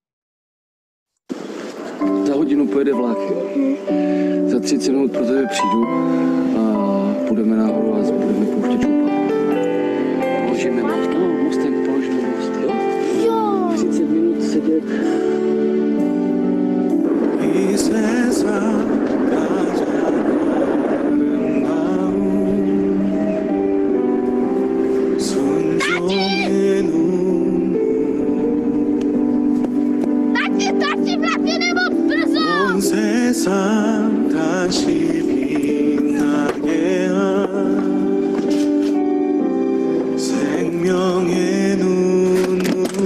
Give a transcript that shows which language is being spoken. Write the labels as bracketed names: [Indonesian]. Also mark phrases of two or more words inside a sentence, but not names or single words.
[Czech] Za hodinu pojede vlak. Za 30 minut pro tebe přijdu a půjdeme nahoru a budeme pouštět šupat. Položíme most, no, mostem položíme most, jo? Jo. 30 minut sedět. [Korean] 이 세상 가장 아름다운 순종의 눈물 온 세상 다시 빛나게 한 생명의 눈물